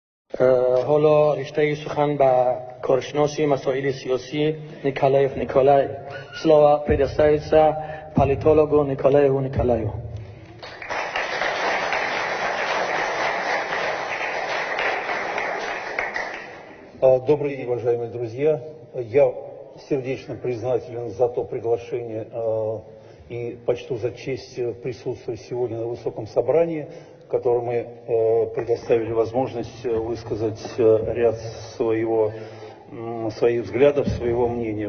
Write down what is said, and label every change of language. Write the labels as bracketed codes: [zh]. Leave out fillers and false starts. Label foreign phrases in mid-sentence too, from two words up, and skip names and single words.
[tg] حالا رشته سخن به کارشناسی مسائل سیاسی نیکولایف نیکولای [ru] слова предоставится политологу Николаю Николаю. Добрый день, уважаемые друзья. Я сердечно признателен за то приглашение и почту за честь присутствовать сегодня на высоком собрании, в котором мы предоставили возможность высказать ряд своих взглядов, своего мнения.